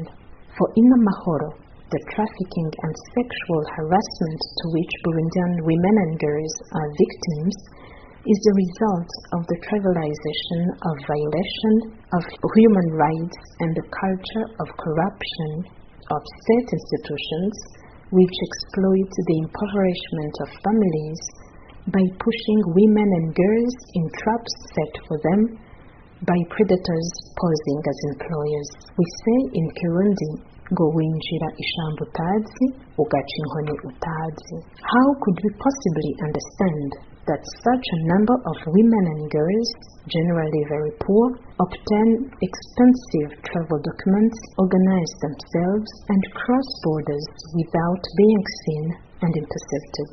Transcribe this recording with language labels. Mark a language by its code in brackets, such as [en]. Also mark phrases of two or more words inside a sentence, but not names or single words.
[en] For Inamahoro, the trafficking and sexual harassment to which Burundian women and girls are victims is the result of the trivialization of violation of human rights and the culture of corruption of state institutions which exploit the impoverishment of families by pushing women and girls in traps set for them by predators posing as employers. We say in Kirundi, [rn] ngo winjira ishambo utazi, ugaca inkoni utazi. [en] How could we possibly understand that such a number of women and girls, generally very poor, obtain expensive travel documents, organize themselves, and cross borders without being seen and intercepted?